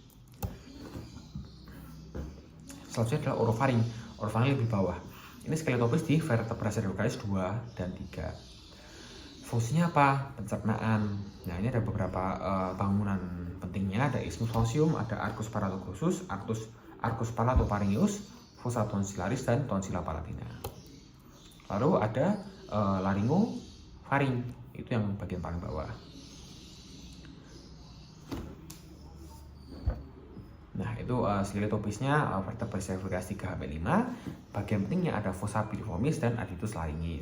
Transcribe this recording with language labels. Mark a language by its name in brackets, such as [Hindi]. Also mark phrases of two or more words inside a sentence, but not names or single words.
[Indonesian] Selanjutnya adalah orofaring. Orofaring lebih bawah. Ini skeletopis di [Latin] vertebra cervicalis [Indonesian] 2 dan 3. Fungsinya apa? Pencernaan. Nah, ini ada beberapa bangunan pentingnya, ada [Latin] isthmus facium, [Indonesian] ada [Latin] arcus paratoglossus, arcus palatopharyngeus, fossa tonsillaris, [Indonesian] dan [Latin] tonsilla palatina. [Indonesian] Lalu ada laringofaring, itu yang bagian paling bawah. Nah, itu skeletopisnya [Latin] vertebra cervicalis [Indonesian] 3 sampai 5. Bagian pentingnya ada [Latin] fossa piriformis [Indonesian] dan [Latin] adductus laryngis.